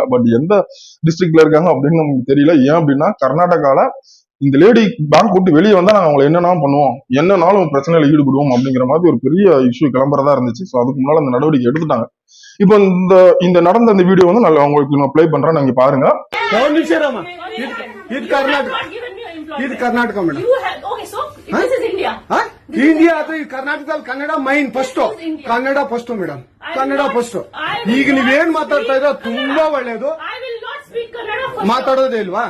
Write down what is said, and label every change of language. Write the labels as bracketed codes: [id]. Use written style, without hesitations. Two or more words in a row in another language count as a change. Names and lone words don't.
[ta] பட் எந்த டிஸ்ட்ரிக்ட்ல இருக்காங்க அப்படின்னு நமக்கு தெரியல. ஏன் அப்படின்னா கர்நாடகால இந்த லேடி பேங்க் விட்டு வெளியே வந்தா நாங்க அவங்களை என்னென்னாலும் பண்ணுவோம், என்னன்னாலும் பிரச்சனையில ஈடுபடுவோம் அப்படிங்கிற மாதிரி ஒரு பெரிய இஷ்யூ கிளம்புறதா இருந்துச்சு. ஸோ அதுக்கு முன்னால அந்த நடவடிக்கை எடுத்துட்டாங்க. இப்போ இந்த இந்த நடந்த இந்த வீடியோ வந்து நான் உங்களுக்கு நான் ப்ளே பண்றேன், நீங்க பாருங்க. [kn] ಇದು ಕರ್ನಾಟಕ, ಇದು ಕರ್ನಾಟಕ ಮೇಡಮ್. ಇಂಡಿಯಾ ಅದು ಕರ್ನಾಟಕದಲ್ಲಿ ಕನ್ನಡ ಮೈನ್ ಫಸ್ಟ್, ಕನ್ನಡ ಫಸ್ಟ್ ಮೇಡಮ್, ಕನ್ನಡ ಫಸ್ಟ್. ಈಗ ನೀವೇನ್ ಮಾತಾಡ್ತಾ ಇರೋ ತುಂಬಾ ಒಳ್ಳೇದು. ಮಾತಾಡೋದೇ ಇಲ್ವಾ?